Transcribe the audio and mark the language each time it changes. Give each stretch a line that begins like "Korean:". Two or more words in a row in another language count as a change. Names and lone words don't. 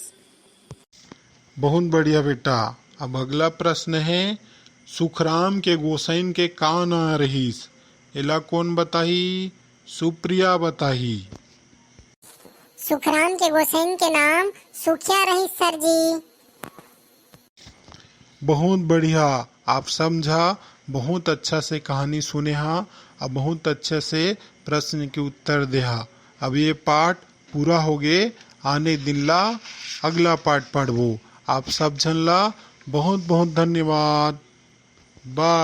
Chhattisgarhi: बहुत बढ़िया बेटा। अब अगला प्रश्न है, सुखराम के गोसाइन के का ना रहीस। एला कौन बताही। सुप्रिया बताही। सुखराम के गोसाइन के नाम सुखिया रहिस सर जी। बहुत बढ़िया, आप समझा। बहुत अच्छा से कहानी सुने हा और बहुत अच्छे से प्रश्न के उत्तर देहा। अब ये पाठ पूरा हो गए। आने दिन ला अगला पाठ पढ़बो। आप सब जन ला बहुत बहुत धन्यवाद।